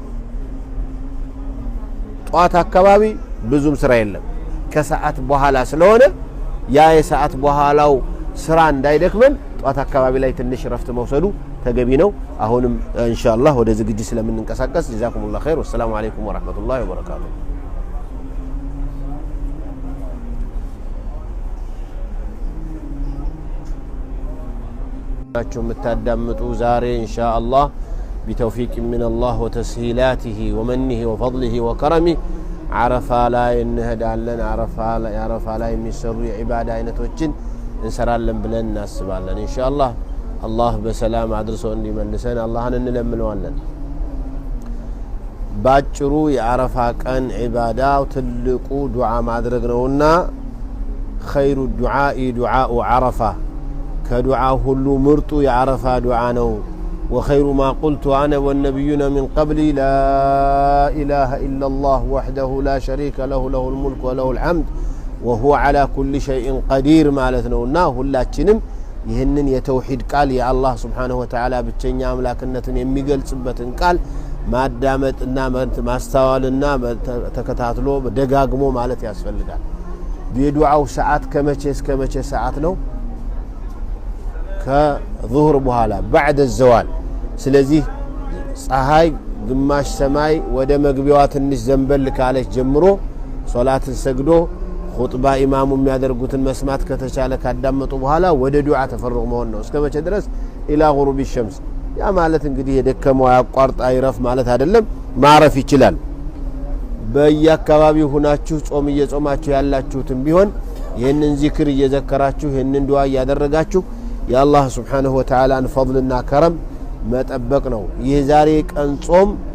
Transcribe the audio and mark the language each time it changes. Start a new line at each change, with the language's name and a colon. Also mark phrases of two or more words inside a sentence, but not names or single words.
Amharic: ጧት አካባቢ ብዙም ስራ የለም ከሰዓት በኋላ ስለሆነ ያ የሰዓት በኋላው ስራ እንዳይደክመን ጧት አካባቢ ላይ ትንሽ ረፍት መውሰዱ ተገቢ ነው አሁንም ኢንሻአላህ ወደ ዝግጅት ስለምንንቀሳቀስ
Arabic: جزاكم الله خير والسلام عليكم ورحمة الله وبركاته
Amharic: ናቸው የምታዳምጡ ዛሬ ኢንሻአላህ
Arabic: بتوفيق من الله وتسهيلاته ومنه وفضله وكرمه عرفة لا ينهدالن عرفة لا يمسروا
Amharic: عبادة አይነቶችን እንሰራለን ብለን እናስባለን ኢንሻአላህ አላህ በሰላም አድርሶ እንዲመልሰን አላህን እንለምነዋለን ባጭሩ የአረፋ ቀን ዒባዳው ትልቁ ዱዓ ማድረግ ነውና
Arabic: خير الدعاء دعاء عرفة كدعاء
Amharic: ሁሉ ምርጡ የአረፋ ዱዓ ነው
Arabic: وخير ما قلت أنا والنبيون من قبلي لا إله إلا الله وحده لا شريك له له الملك وله الحمد وهو على كل شيء قدير مالتنا ሁላችንም
Amharic: ይህንን የተውሂድ ቃል የአላህ
Arabic: سبحانه وتعالى
Amharic: ብቸኛ አምላክነትን የሚገልጽበትን ቃል ማዳመጥና ማስተዋልና ተከታትሎ ደጋግሞ ማለት ያስፈልጋል። የዱዓው ሰዓት ከመቼ እስከ መቼ ሰዓት ነው? ከዙህር በኋላ
Arabic: بعد الزوال።
Amharic: ስለዚህ ፀሐይ ግማሽ ሰማይ ወደ መግቢያዋ ትንሽ ዘንበል ካለች ጀምሮ ሶላትን ሰግዶ ኹጥባ ኢማሙ የሚያደርጉትን መስማት ከተቻለ ካዳመጡ በኋላ ወደ ዱዓ ተፈርቅ መሆን ነው። እስከ መቼ ድረስ?
Arabic: إلى غروب الشمس።
Amharic: ያ ማለት እንግዲህ የደከመው ያቋርጥ አይረፍ ማለት አይደለም፣ ማረፍ ይችላል። በየአካባቢው ሆናችሁ ጾም እየጾማችሁ ያላችሁትም ቢሆን ይህንን ዚክር እየዘከራችሁ ይህንን ዱዓ እያደረጋችሁ የአላህ
Arabic: سبحانه وتعالى
Amharic: ፈضልና ከረም መጠበቅ ነው። ይህ ዛሬ ቀን ጾም